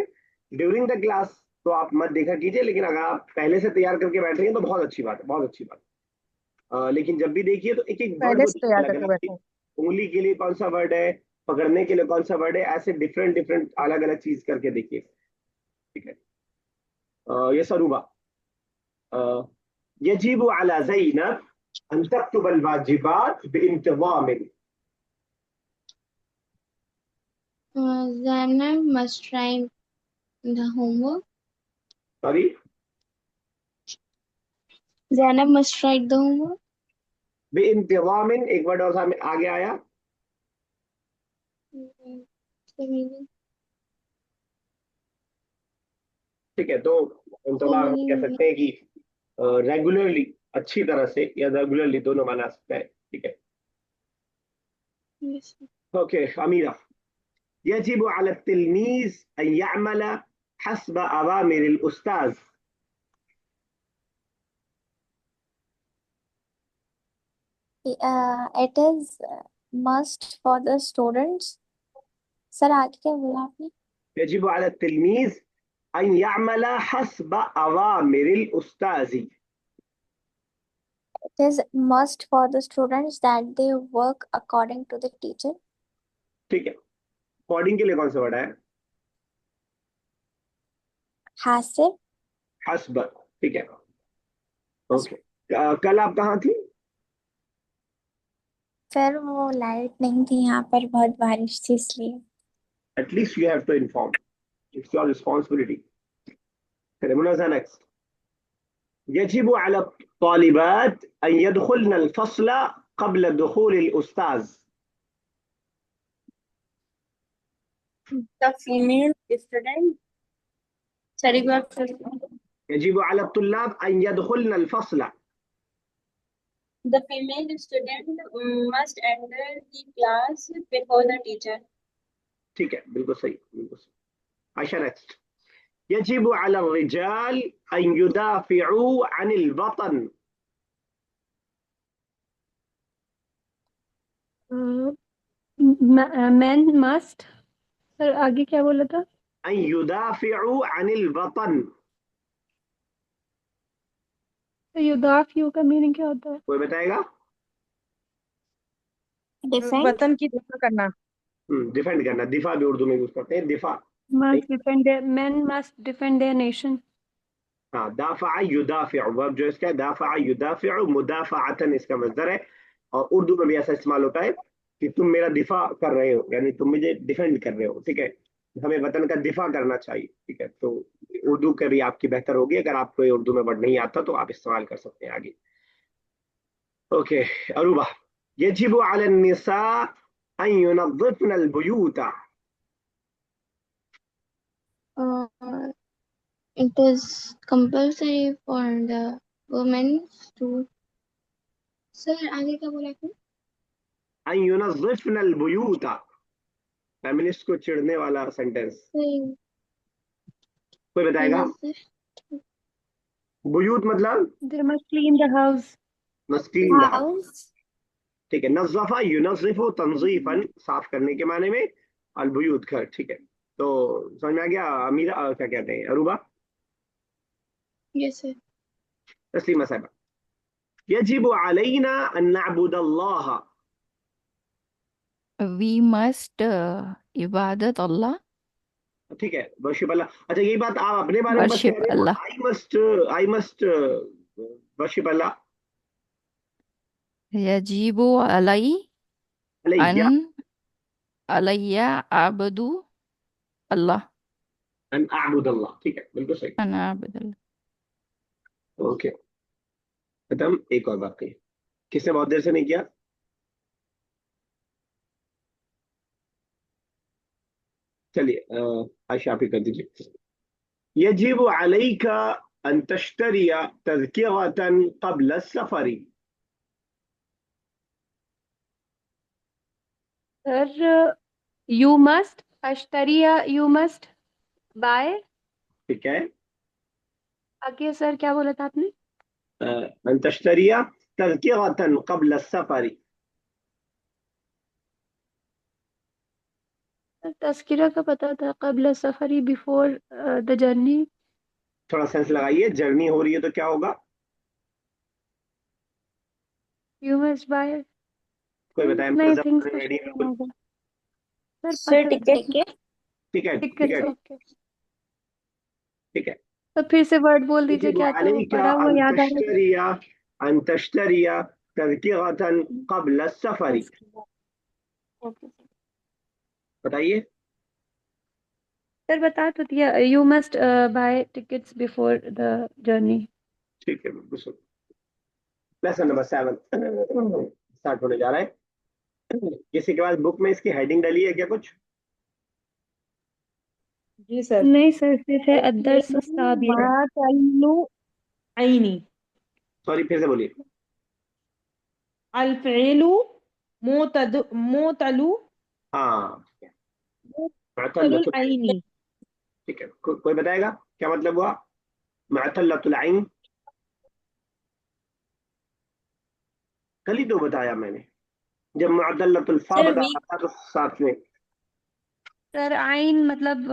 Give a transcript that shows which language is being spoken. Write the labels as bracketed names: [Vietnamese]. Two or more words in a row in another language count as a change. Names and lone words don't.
[English] during the class [Hindi] तो आप मत देखा कीजिए, लेकिन अगर आप पहले से तैयार करके बैठ रहे हैं तो बहुत अच्छी बात है, बहुत अच्छी बात है। लेकिन जब भी देखिए तो एक एक वर्ड पहले को से तैयार देखिए, करके अलग बैठे। अलग उंगली के लिए कौन सा वर्ड है, पकड़ने के लिए कौन सा वर्ड है, ऐसे [English] different different [Hindi] अलग अलग चीज करके देखिए। ठीक है। ये सरूबा। [Arabic] يجب على زينب أن تكتب الواجبات بانتظام. [English] Zainab must write the homework. [Hindi] सॉरी। [English] Zainab must write the homework. [Hindi] बिइंतज़ाम एक वर्ड और सामने आगे आया। [English] The meaning. [Hindi] ठीक है। तो इंतज़ाम हम कह सकते हैं कि रेगुलरली, अच्छी तरह से, या रेगुलरली, दोनों माना सकता है। ठीक है। Yes. ओके अमीरा। [Arabic] يجب على التلميذ أن يعمل حسب أوامر الأستاذ. [English] It is must for the students. [Hindi] सर आगे क्या बोला आपने? [Arabic] يجب على التلميذ أن يعمل حسب أوامر الأستاذِ. [English] It is must for the students that they work according to the teacher. [Hindi] ठीक है, कोडिंग के लिए कौन सा वर्ड है? हासिब। हस्ब, ठीक है, ओके। कल आप कहाँ थी? सर वो लाइट नहीं थी यहाँ पर, बहुत बारिश थी इसलिए। [English] At least you have to inform. It's your responsibility. [Arabic] خلينا next. يجب على الطالبات أن يدخلن الفصل قبل دخول الأستاذ. [English] The female student. Sorry, go up first. [Arabic] يجب على الطلاب أن يدخلن الفصل. [English] The female student must enter the class before the teacher. [Hindi] ठीक है, बिल्कुल सही, बिल्कुल सही। [Arabic] عشان next. يجب على الرجال أن يدافعوا عن الوطن. [English] Men must, [Hindi] सर आगे क्या बोला था? [Arabic] أن يدافعوا عن الوطن. [Hindi] तो युदाफियु का मीनिंग क्या होता है? कोई बताएगा? Defend. वतन की दफा करना। डिफेंड करना, दिफा भी उर्दू में यूज करते हैं, दिफा। [English] Must defend their, men must defend their nation. [Arabic] हाँ, دافع يدافع, [Hindi] वर्ब जो इसका [Arabic] دافع يدافع مدافعة [Hindi] इसका मस्दर है। और उर्दू में भी ऐसा इस्तेमाल होता है कि तुम मेरा दिफा कर रहे हो, यानी तुम मुझे डिफेंड कर रहे हो, ठीक है। हमें वतन का दिफा करना चाहिए, ठीक है। तो उर्दू का भी आपकी बेहतर होगी, अगर आपको ये उर्दू में वर्ड नहीं आता तो आप इस्तेमाल कर सकते हैं आगे। [Arabic] ओके अरूबा, يجب على النساء أن ينظفن البيوت. [English] It is compulsory for the women to. [Hindi] Sir, आगे क्या बोला आपने? [Arabic] أن ينظفن البيوت, [Hindi] फेमिनिस्ट को चिढ़ने वाला सेंटेंस। Sir, कोई बताएगा? बुयूत मतलब [English] They must clean the house. [Hindi] मस्कीन दा, House. ठीक है। [Arabic] نظف ينظف تنظيفا, [Hindi] साफ करने के माने में, अल-बुयूत घर, ठीक है। तो समझ में आ गया अमीरा, क्या कहते हैं अरूबा? [English] yes sir. [Arabic] तस्लीमा साहबा, يجب علينا أن نعبد الله. [English] We must [Arabic] عبادة الله, [Hindi] ठीक है, वर्शिप अल्लाह। अच्छा, यही बात आप अपने बारे में बस कह वर्शिप रहे हो, अल्लाह। [English] I must worship Allah. [Arabic] يجب علي أن अलैया عليّ أعبد الله, أن أعبد الله, [Hindi] ठीक है, बिल्कुल सही। [Arabic] أن أعبد الله. [Hindi] ओके, खत्म। एक और बाकी, किसने बहुत देर से नहीं किया? चलिए आयशा आप ही कर दीजिए। [Arabic] يجب عليك أن تشتري تذكرة قبل سفري. [English] Sir, you must ashtariya, you must buy. [Hindi] ठीक है, आगे सर क्या बोला था आपने? [Arabic] أن تشتري تذكرة قبل سفري. [Hindi] सर तस्किरा का पता था, [Arabic] قبل سفري, [English] before the journey. [Hindi] थोड़ा सेंस लगाइए, जर्नी हो रही है तो क्या होगा? [English] You must buy. [Hindi] कोई बताए? नहीं, मुनज़्ज़म थिंग्स रेडी कुछ बिल्कुल, होगा। सर Sir, पता ticket. Ticket. टिकट, टिकट, टिकट, ओके। ठीक है। तो फिर से वर्ड बोल दीजिए, [Arabic] यजिबु [Hindi] क्या तो [Arabic] अलैका [Hindi] पढ़ा वो [Arabic] अन [Hindi] याद आ रहा [Arabic] تشتري أن تشتري تذكرة قبل سفري. [Hindi] है। ओके बताइए। सर बता तो दिया, [English] you must buy tickets before the journey. [Hindi] ठीक है, बिल्कुल। [English] lesson number [Hindi] 7 स्टार्ट होने जा रहा है। किसी के पास बुक में इसकी हेडिंग डली है क्या कुछ? जी सर। नहीं सर, सिर्फ है अदर्स साबिर। [Arabic] ما تلو عيني, [Hindi] सॉरी, फिर से बोलिए। [Arabic] الفعل معتل [Hindi] हाँ, [Arabic] معتل العين. [Hindi] ठीक है, कोई बताएगा क्या मतलब हुआ [Arabic] معتلة العين? [Hindi] कल ही तो बताया मैंने, जब [Arabic] معتلة الفاء [Hindi] सर बता वीक रहा था तो साथ में। सर आइन मतलब